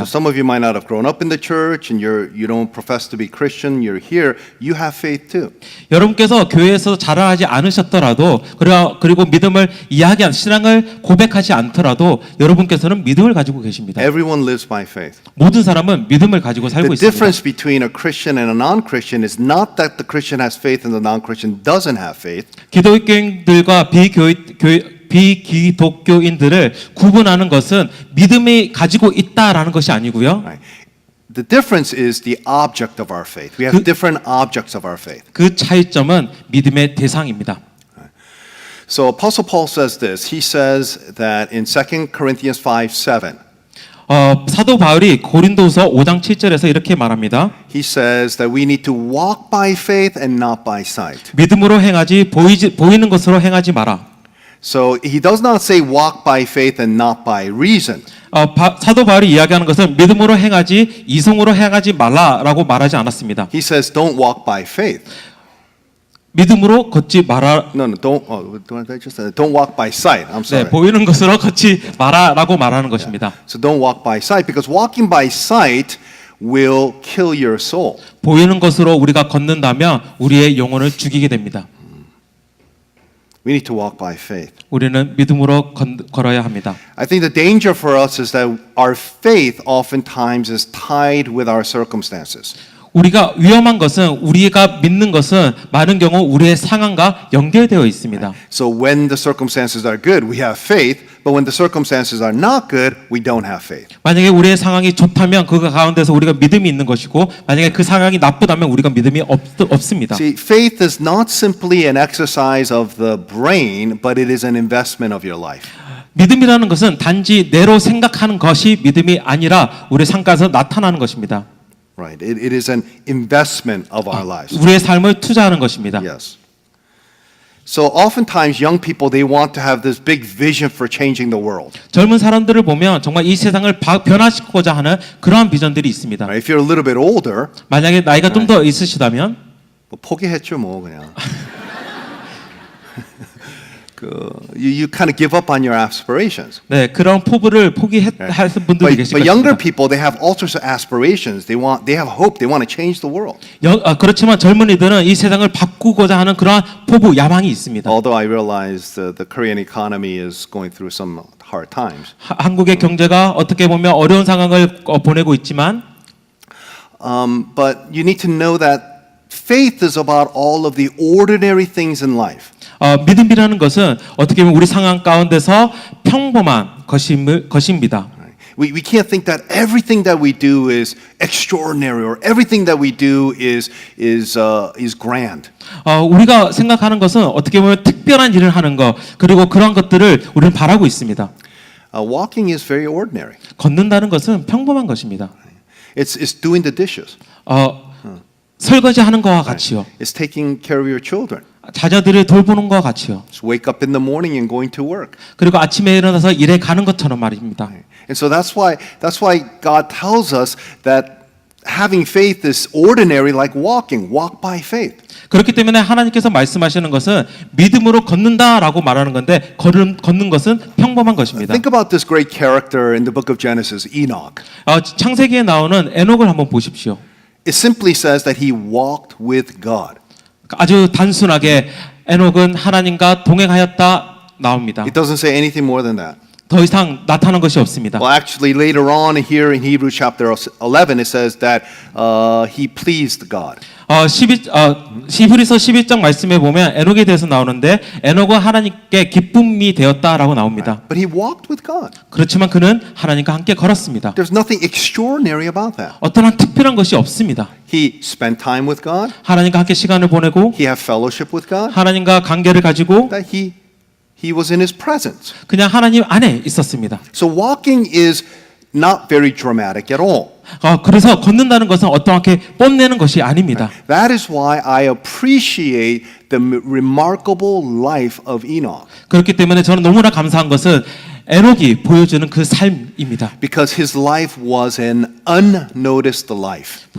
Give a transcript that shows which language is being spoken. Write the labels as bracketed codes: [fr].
[en] So some of you might not have grown up in the church and you don't profess to be Christian. You're here. You have faith too. [ko] 여러분께서 교회에서 자라나지 않으셨더라도 그리고 믿음을 신앙을 고백하지 않더라도 여러분께서는 믿음을 가지고 계십니다. [en] Everyone lives by faith. [ko] 모든 사람은 믿음을 가지고 살고 [en] The difference between a Christian and a non-Christian is not that the Christian has faith and the non-Christian doesn't have faith. [ko] 기독교인들과 비기독교인들을 구분하는 것은 믿음이 가지고 있다라는 것이 아니고요. [en] Right. The difference is the object of our faith. We have different objects of our faith. [ko] 그 차이점은 믿음의 대상입니다. [en] So Apostle Paul says this. He says that in 2 Corinthians 5:7. [ko] 사도 바울이 고린도서 5장 7절에서 이렇게 말합니다. [en] He says that we need to walk by faith and not by sight. [ko] 믿음으로 행하지 보이는 것으로 행하지 마라. [en] So he does not say walk by faith and not by reason. [ko] 사도 바울이 이야기하는 것은 믿음으로 행하지 이성으로 행하지 말라라고 말하지 않았습니다. [en] He says don't walk by faith. [ko] 믿음으로 걷지 마라. [en] No, don't walk by sight. I'm sorry. [ko] 네, 보이는 것으로 걷지 마라라고 말하는 것입니다. [en] So don't walk by sight because walking by sight will kill your soul. [ko] 보이는 것으로 우리가 걷는다면 우리의 영혼을 죽이게 됩니다. [en] We need to walk by faith. [ko] 우리는 믿음으로 걸어야 합니다. [en] I think the danger for us is that our faith oftentimes is tied with our circumstances. [ko] 우리가 위험한 것은 우리가 믿는 것은 많은 경우 우리의 상황과 연결되어 있습니다. [en] So when the circumstances are good, we have faith, but when the circumstances are not good, we don't have faith. [ko] 만약에 우리의 상황이 좋다면 그 가운데서 우리가 믿음이 있는 것이고 만약에 그 상황이 나쁘다면 우리가 믿음이 없습니다. [en] See, faith is not simply an exercise of the brain, but it is an investment of your life. [ko] 믿음이라는 것은 단지 뇌로 생각하는 것이 믿음이 아니라 우리의 삶가에서 나타나는 것입니다. [en] Right. It is an investment of our lives. [ko] 우리의 삶을 투자하는 것입니다. [en] Yes. So oftentimes young people, they want to have this big vision for changing the world. [ko] 젊은 사람들을 보면 정말 이 세상을 변화시키고자 하는 그러한 비전들이 있습니다. [en] Right? If you're a little bit older, [ko] 만약에 나이가 좀 더 있으시다면 뭐 포기했죠, 뭐 그냥. [en] You kind of give up on your aspirations. [ko] 네, 그런 포부를 포기하신 분들이 계실 [en] But younger [ko] 것입니다. [en] people, they have all sorts of aspirations. They have hope. They want to change the world. [ko] 그렇지만 젊은이들은 이 세상을 바꾸고자 하는 그러한 포부, 야망이 있습니다. [en] Although I realize the Korean economy is going through some hard times. [ko] 한국의 경제가 어떻게 보면 어려운 상황을 보내고 있지만 [en] But you need to know that faith is about all of the ordinary things in life. [ko] 믿음이라는 것은 어떻게 보면 우리 상황 가운데서 평범한 것입니다. [en] We can't think that everything that we do is extraordinary or everything that we do is grand. [ko] 우리가 생각하는 것은 어떻게 보면 특별한 일을 하는 것 그리고 그런 것들을 우리는 바라고 있습니다. [en] Walking is very ordinary. [ko] 걷는다는 것은 평범한 것입니다. [en] It's doing the dishes. [ko] 설거지하는 것과 같이요. [en] It's taking care of your children. [ko] 자녀들을 돌보는 것과 같이요. [en] It's wake up in the morning and going to work. [ko] 그리고 아침에 일어나서 일에 가는 것처럼 말입니다. [en] And so that's why God tells us that having faith is ordinary like walking. Walk by faith. [ko] 그렇기 때문에 하나님께서 말씀하시는 것은 믿음으로 걷는다라고 말하는 건데 걷는 것은 평범한 것입니다. [en] Think about this great character in the book of Genesis, Enoch. [ko] 창세기에 나오는 에녹을 한번 보십시오. [en] It simply says that he walked with God. [ko] 아주 단순하게 에녹은 하나님과 동행하였다 나옵니다. [en] It doesn't say anything more than that. [ko] 더 이상 나타난 것이 없습니다. [en] Well, actually, later on here in Hebrews chapter 11, it says that he pleased God. [ko] 히브리서 12장 말씀에 보면 에녹에 대해서 나오는데 에녹은 하나님께 기쁨이 되었다라고 나옵니다. [en] But he walked with God. [ko] 그렇지만 그는 하나님과 함께 걸었습니다. [en] There's nothing extraordinary about that. [ko] 어떠한 특별한 것이 없습니다. [en] He spent time with God. [ko] 하나님과 함께 시간을 보내고 [en] He had fellowship with God. [ko] 하나님과 관계를 가지고 [en] That he was in his presence. [ko] 그냥 하나님 안에 있었습니다. [en] So walking is not very dramatic at all. [ko] 그래서 걷는다는 것은 어떠하게 뽐내는 것이 아닙니다. [en] That is why I appreciate the remarkable life of Enoch. [ko] 그렇기 때문에 저는 너무나 감사한 것은 에녹이 보여주는 그 삶입니다. [en] Because his life was an unnoticed life.